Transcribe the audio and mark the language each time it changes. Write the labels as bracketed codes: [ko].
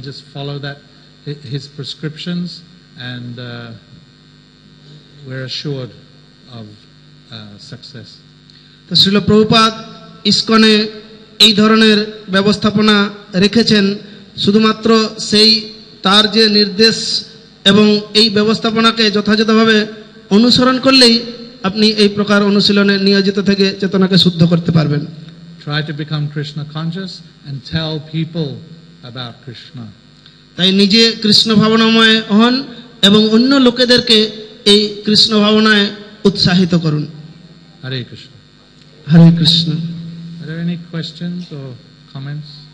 [en] We just follow that his prescriptions and we're assured of success. [bn] তো শ্রীল প্রভুপাদ ইসকনে এই ধরনের ব্যবস্থাপনা রেখেছেন শুধুমাত্র সেই তার যে নির্দেশ এবং এই ব্যবস্থাপনাকে যথাযথভাবে অনুসরণ করলেই আপনি এই প্রকার অনুশীলনে নিয়োজিত থেকে চেতনাকে শুদ্ধ করতে পারবেন। [en] Try to become Krishna conscious and tell people about Krishna. [bn] তাই নিজে কৃষ্ণ ভাবনাময় হন এবং অন্য লোকেদেরকে এই কৃষ্ণ ভাবনায় উৎসাহিত করুন। [en] Hare Krishna. [bn] Hare Krishna. [en] Are there any questions or comments?